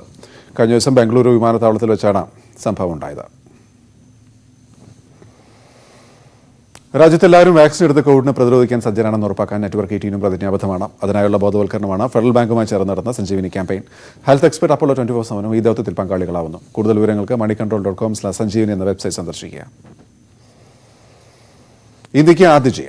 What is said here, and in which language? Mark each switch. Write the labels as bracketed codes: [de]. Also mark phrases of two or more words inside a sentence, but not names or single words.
[ml] കഴിഞ്ഞ ദിവസം ബംഗളൂരു വിമാനത്താവളത്തിൽ വെച്ചാണ് സംഭവം ഉണ്ടായത്. രാജ്യത്തെല്ലാവരും വാക്സിൻ എടുത്ത് കോവിഡിനെ പ്രതിരോധിക്കാൻ സജ്ജരാണെന്ന് ഉറപ്പാക്കാൻ നെറ്റ്വർക്ക് 18 പ്രതിജ്ഞാബദ്ധമാണ്. അതിനായുള്ള ബോധവൽക്കരണമാണ് ഫെഡറൽ ബാങ്കുമായി ചേർന്ന് നടന്ന സഞ്ജീവനി ക്യാമ്പയിൻ. [en] health expert [ml] അപ്പോളോ 24/7 ഈ ദൗത്യത്തിൽ പങ്കാളികളാവുന്നു. കൂടുതൽ വിവരങ്ങൾക്ക് moneycontrol.com/sanjeevani എന്ന വെബ്സൈറ്റ് സന്ദർശിക്കുക. ഇന്ത്യക്ക് ആദ്യ ജയം.